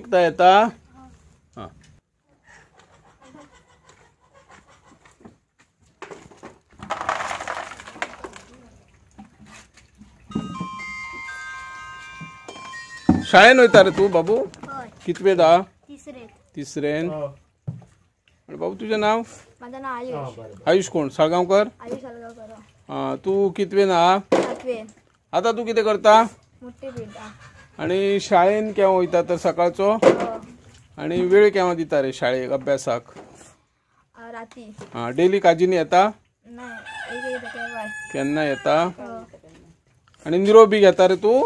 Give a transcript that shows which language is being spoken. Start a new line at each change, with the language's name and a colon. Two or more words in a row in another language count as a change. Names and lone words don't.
Konkani: एकता येता? हा, शाळेन वयता रे तू बाबू? कितवेदा? तिसरेन। आणि बाबू तुझं नाव? माझं नाव आयुष। आयुष कोण? साळगावकर? आयुष साळगावकर। हा, तू कितवेन हा? सातवेन। आता तू किती करता? मुट्टे पिळता। आणि शाळेन केव्हा वयता तर सकाळचो? आणि वेळ केव्हा दिता रे शाळेक अभ्यासाक? राती। हा, डेली काजीनी येता? नाही, केन्ना येता? आणि निरोबी घेता रे तू?